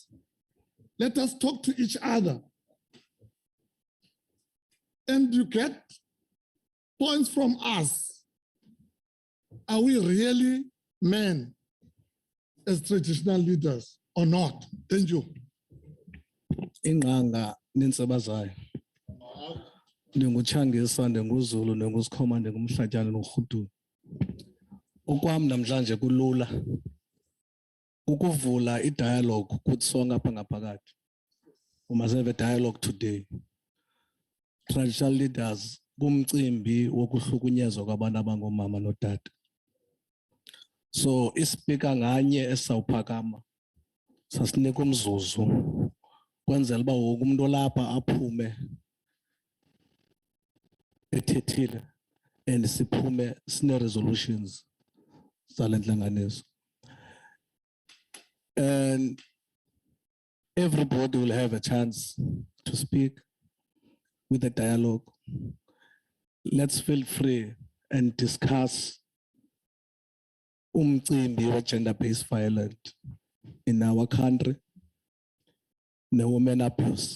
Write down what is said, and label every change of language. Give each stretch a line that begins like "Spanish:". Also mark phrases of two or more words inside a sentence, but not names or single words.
English: Let us talk to each other. And you get points from us. Are we really men as traditional leaders or not? Thank you.
Xhosa: Inganga ninsebazayo ndinguTshangisa ndinguzulu ndingusikhoma ndingumhlatyana noRhudu. Okwam namhlanje kulula ukuvula idialogue kuthi sonke apha ngaphakathi.
English: We must have a dialogue today. Traditional leaders
Xhosa: kumcimbi wokuhlukunyezwa kwabantu abangoomama notata. So ispeaker nganye esawuphakama sasinika umzuzu kwenzela uba wonke umuntu olapha aphume ethethile and siphume sine resolutions zale ntlanganiso.
English: And everybody will have a chance to speak with a dialogue. Let's feel free and discuss
Xhosa: umcimbi wa
English: gender-based violence in our country ne-women abuse.